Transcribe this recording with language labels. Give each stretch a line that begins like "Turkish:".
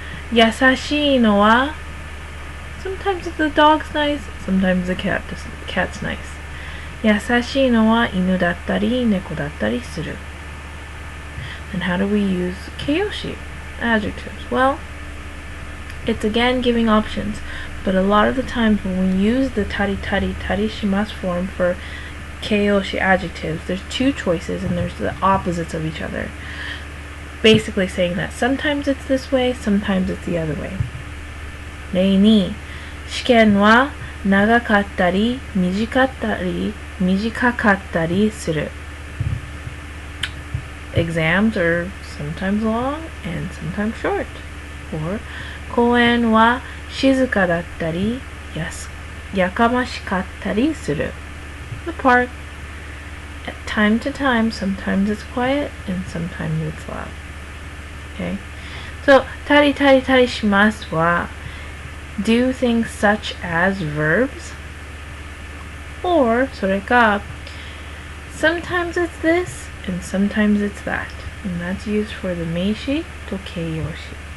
English: 優しいのは sometimes the dog's nice, sometimes the cat's nice.
Japanese: 優しいのは犬だったり猫だったりする。
English: And how do we use keiyoshi adjectives? Well, it's again giving options, but a lot of the times when we use the tari shimasu form for keiyoshi adjectives, there's two choices and there's the opposites of each other. Basically saying that sometimes it's this way, sometimes it's the other way.
Japanese: 例に、試験は長かったり短かったりする。
English: Exams are sometimes long and sometimes short.
Japanese: Or 公園は静かだったりやかましかったりする。
English: The park, at time to time, sometimes it's quiet and sometimes it's loud. Okay? So, たりしますは do things such as verbs, or それか sometimes it's this and sometimes it's that, and that's used for the meishi to keiyoshi.